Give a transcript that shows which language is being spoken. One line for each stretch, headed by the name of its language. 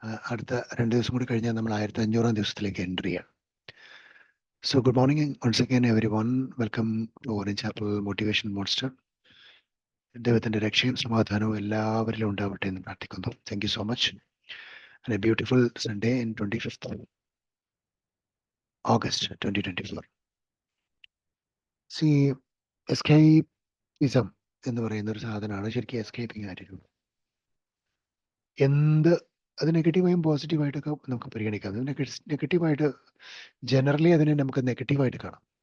Malayalam: അടുത്ത 2 ദിവസം കൂടി കഴിഞ്ഞാൽ നമ്മൾ 1500 ദിവസത്തിലേക്ക് എൻ്റർ ചെയ്യാം.
English: So good morning once again everyone. Welcome to Orange Apple Motivation Monster.
Malayalam: ദൈവത്തിന്റെ രക്ഷയും സമാധാനവും എല്ലാവരിലും ഉണ്ടാവട്ടെ എന്ന് പ്രാർത്ഥിക്കുന്നു.
English: Thank you so much. And a beautiful Sunday in 25th August 2024.
Malayalam: See, escapism എന്ന് പറയുന്ന ഒരു സാധനമാണ് ശരിക്കും എസ്കേപ്പിംഗ് ആറ്റിറ്റ്യൂഡ്. അത് നെഗറ്റീവായും പോസിറ്റീവായിട്ടൊക്കെ നമുക്ക് പരിഗണിക്കാം. അത് നെഗറ്റീവായിട്ട് ജനറലി അതിനെ നമുക്ക് നെഗറ്റീവായിട്ട് കാണാം.